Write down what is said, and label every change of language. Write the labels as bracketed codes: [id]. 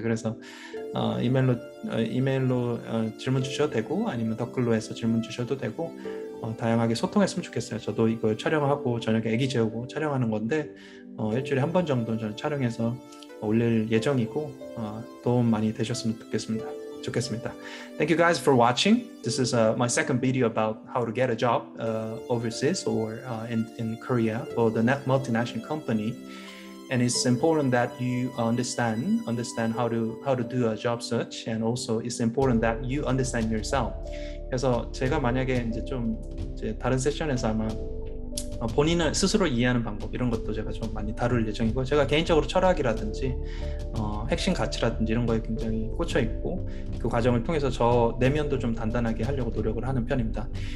[ko] 그래서 이메일로 질문 주셔도 되고 아니면 댓글로 해서 질문 주셔도 되고 다양하게 소통했으면 좋겠어요. 저도 이걸 촬영하고 저녁에 애기 재우고 촬영하는 건데 일주일에 한 번 정도 저는 촬영해서 올릴 예정이고 도움 많이 되셨으면 좋겠습니다. [en] Thank you guys for watching. This is my second video about how to get a job overseas or in Korea for the multinational company. And it's important that you understand how to do a job search, and also it's important that you understand yourself. [ko] 그래서 제가 만약에 이제 다른 세션에서 아마 본인을 스스로 이해하는 방법 이런 것도 제가 좀 많이 다룰 예정이고 제가 개인적으로 철학이라든지 핵심 가치라든지 이런 거에 굉장히 꽂혀 있고 그 과정을 통해서 저 내면도 좀 단단하게 하려고 노력을 하는 편입니다.